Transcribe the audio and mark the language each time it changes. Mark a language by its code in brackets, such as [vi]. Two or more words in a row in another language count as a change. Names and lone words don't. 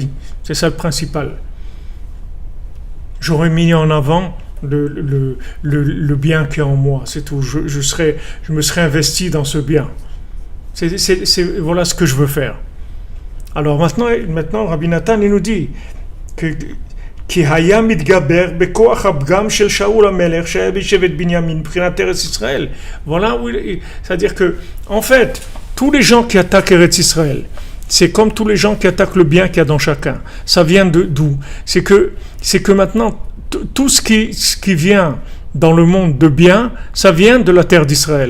[fr] C'est ça le principal. J'aurais mis en avant le bien qui est en moi, c'est tout. Je me serais investi dans ce bien. Voilà ce que je veux faire. Alors maintenant Rabbi Nathan, il nous dit que [he] כי היה מתגבר בכוח הפגם של שאול המלך שהיה בשבט בנימין מבחינת ארץ ישראל. [fr] Voilà, c'est-à-dire que, en fait, tous les gens qui attaquent Eretz Israël, c'est comme tous les gens qui attaquent le bien qu'il y a dans chacun. Ça vient d'où? C'est que maintenant, tout ce qui vient dans le monde de bien, ça vient de la terre d'Israël.